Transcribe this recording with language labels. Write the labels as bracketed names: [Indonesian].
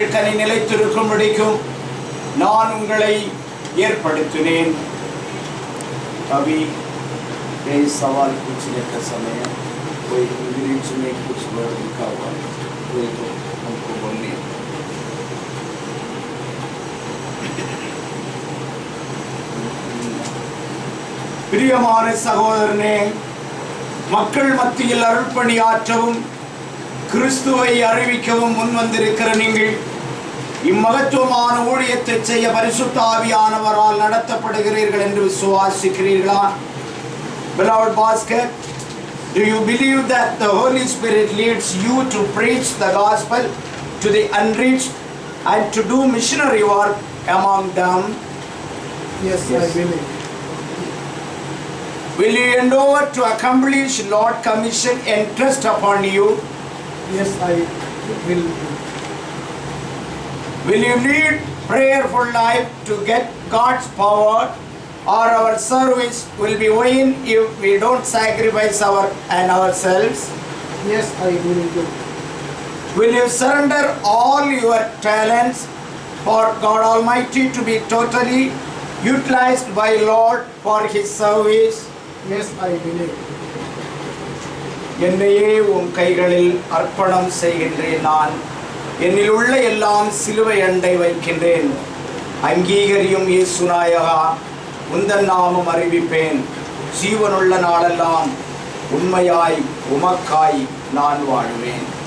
[Tamil] கனி நிலைத்திருக்கும்படிக்கும் நான் உங்களை ஏற்படுத்தினேன். [Hindi] अभी कई सवाल पूछने का समय है, कोई इंग्लिश में कुछ वर्ड लिखा हुआ है, कोई तो हमको बोलने. [Tamil] பிரியமான சகோதரனே, மக்கள் மத்தியில் அருள்பணியாற்றவும் கிறிஸ்துவை அறிவிக்கவும் முன்வந்திருக்கிற நீங்கள் இம்மகத்துவமான ஊழியத்தை செய்ய பரிசுத்த ஆவியானவரால் நடத்தப்படுகிறீர்கள் என்று விசுவாசிக்கிறீர்களா? [English] Beloved basket, do you believe that the Holy Spirit leads you to preach the gospel to the unreached and to do missionary work among them? Yes, I believe. Will you endeavor to accomplish Lord's commission entrusted upon you? Yes, I will. Will you lead prayerful life to get God's power, or our service will be vain if we don't sacrifice ourselves? Yes, I will do. Will you surrender all your talents for God Almighty to be totally utilized by Lord for His service? Yes, I believe. [Tamil] என்னையே உம் கைகளில் அர்ப்பணம் செய்கின்றேன். நான் என்னில் உள்ள எல்லாம் சிலுவை அண்டை வைக்கின்றேன். அங்கீகரியும் இயேசு நாயகா, உந்தன் நாமம் அறிவிப்பேன். ஜீவனுள்ள நாளெல்லாம் உண்மையாய் உமக்காய் நான் வாழ்வேன்.